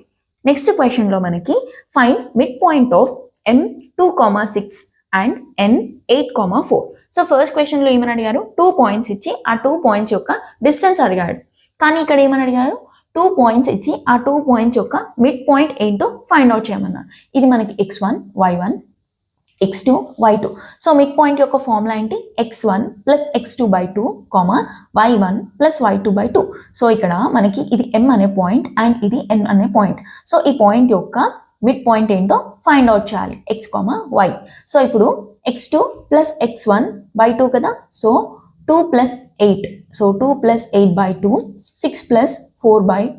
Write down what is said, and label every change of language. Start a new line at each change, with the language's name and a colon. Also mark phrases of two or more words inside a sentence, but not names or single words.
English: next questionlo మనకి find mid point of m 2,6 and n 8,4. so first questionlo
Telugu: ఏమని అడిగారు? 2 పాయింట్స్ ఇచ్చి ఆ 2 పాయింట్స్ యొక్క డిస్టెన్స్ అడిగాడు. కానీ ఇక్కడ ఏమని అడిగారు? 2 పాయింట్స్ ఇచ్చి ఆ 2 పాయింట్స్ యొక్క
English: mid point
Telugu: ఏంటో
English: find out
Telugu: చేయమన్నారు. ఇది మనకి x1, y1, x2, y2.
English: so mid point
Telugu: యొక్క ఫార్ములా ఏంటి? x1 + x2/2, y1 + y2/2. సో ఇక్కడ మనకి ఇది m అనే
English: point and
Telugu: ఇది n అనే పాయింట్. సో ఈ పాయింట్ యొక్క
English: mid point
Telugu: ఏంటో
English: find out
Telugu: చేయాలి, x, y. సో ఇప్పుడు x2 + x1/2 కదా. సో 2 + 8. సో 2 + 8/2, 6 + 4/2.